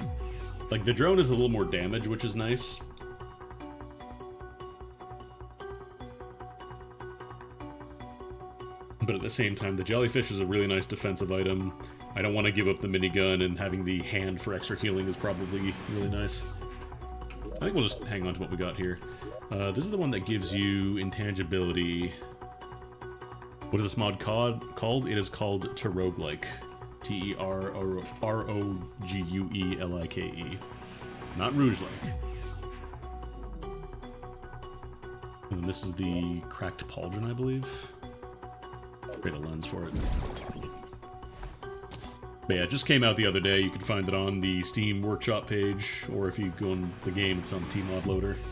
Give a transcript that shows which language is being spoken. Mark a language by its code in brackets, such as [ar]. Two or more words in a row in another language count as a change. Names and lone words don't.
[en] Like, the drone is a little more damage, which is nice. But at the same time, the jellyfish is a really nice defensive item. I don't want to give up the minigun, and having the hand for extra healing is probably really nice. I think we'll just hang on to what we got here. This is the one that gives you intangibility. What is this mod called? It is called Teroglike. T-E-R-O-G-U-E-L-I-K-E. Not Rouge-like. And this is the Cracked Pauldron, I believe. Create a lens for it. But yeah, it just came out the other day. You can find it on the Steam Workshop page, or if you go in the game, it's on Tmod Loader.